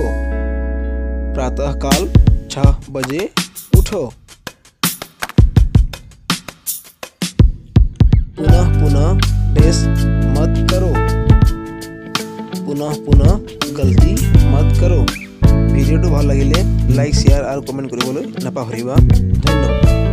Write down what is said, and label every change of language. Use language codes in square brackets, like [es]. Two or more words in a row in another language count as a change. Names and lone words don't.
[hi] प्रातःकाल 6 बजे उठो। पुनः पुनः डेस मत करो। पुनः पुनः गलती मत करो। [as] ভিডিওটো ভাল লাগিলে লাইক, শেয়ার আর কমেন্ট কৰিবলৈ নাপাহৰিবা। ধন্যবাদ।